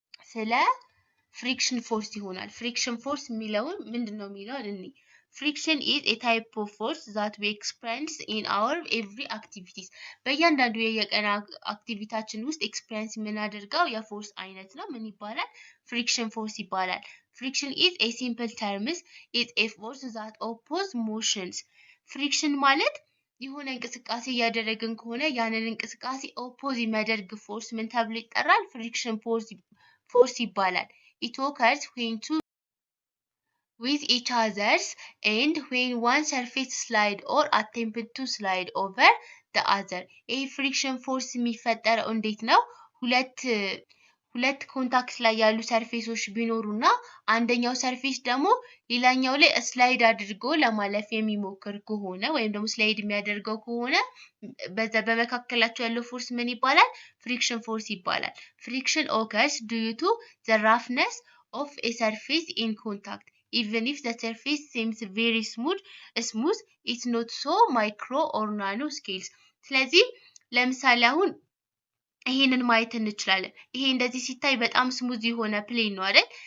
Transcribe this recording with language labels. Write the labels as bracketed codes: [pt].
[am] ስለ ፍሪክሽን ፎርስ ይሆናል። ፍሪክሽን ፎርስ የሚለውን ምንድነው የሚለው እንኒ [en] ፍሪክሽን ኢዝ ኤ ታይፕ ኦፍ ፎርስ ዛት ዊ ኤክስፒሪየንስ ኢን አወር ኤቭሪ አክቲቪቲስ። [am] በእያንዳንዱ የቀን አክቲቪታችን ውስጥ ኤክስፒሪየንስ የምናደርገው የፎርስ አይነት ነው። ምን ይባላል? ፍሪክሽን ፎርስ ይባላል። [en] ፍሪክሽን ኢዝ ኤ ሲምፕል ተርምስ ኢዝ ኤ ፎርስ ዛት ኦፖዝ ሞሽንስ። [am] ፍሪክሽን ማለት የሆነ እንቅስቃሴ እያደረግን ከሆነ ያንን እንቅስቃሴ ኦፖዝ የሚያደርግ ፎርስ ምን ተብሎ ይጠራል? ፍሪክሽን ፎርስ ይባላል። [en] It occurs when two with each others and when one surface slide or attempt to slide over the other። [am] ይሄ ፍሪክሽን ፎርስ የሚፈጠረው እንዴት ነው? ሁለት ኮንታክት ላይ ያሉ ሰርፌሶች ቢኖሩና አንደኛው ሰርፌስ ደግሞ ሌላኛው ላይ ስላይድ አድርጎ ለማለፍ የሚሞክር ከሆነ ወይም ደግሞ ስላይድ የሚያደርገው ከሆነ በዛ በመካከላቸው ያለው ፎርስ ምን ይባላል? ፍሪክሽን ፎርስ ይባላል። [en] ፍሪክሽን occurs due to the roughness of a surface in contact. Even if the surface seems very smooth, it's not so micro or nano scales። [am] ስለዚህ ለምሳሌ አሁን ይሄንን ማየት እንችላለን። ይሄ እንደዚህ ሲታይ በጣም ስሙዝ የሆነ ፕሌን ነው አይደል?